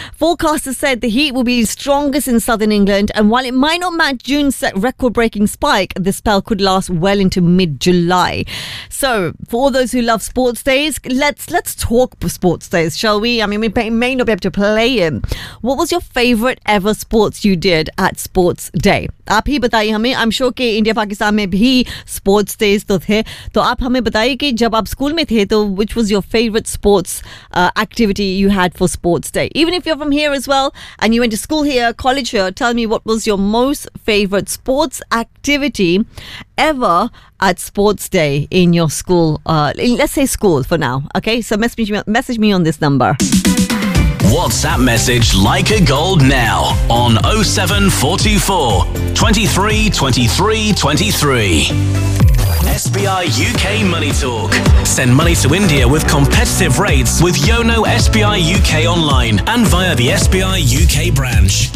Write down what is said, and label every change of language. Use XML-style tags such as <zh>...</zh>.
<en>Forecasters said the heat will be strongest in southern England, and while it might not match June's record-breaking spike, the spell could last well into mid-July. So, for all those who love sports days, let's talk sports days, shall we? I mean, we may not be able to play it. What was your favourite ever sports you did at sports day?</en> <hi>आप ही बताइए हमें.</hi> <en>I'm sure</en> <hi>कि India Pakistan में भी sports days तो थे, तो आप हमें बताइए कि जब आप स्कूल में थे तो</hi> <en>Which was your favourite sports activity you had for sports day. Even if you are from here as well and you went to school here, college here, tell me what was your most favourite sports activity ever at sports day in your school. Let's say school for now, okay? So message me on this number. WhatsApp message Leica Gold now on 0744 23 23 23. SBI UK Money Talk. Send money to India with competitive rates with Yono SBI UK online and via the SBI UK branch.</en>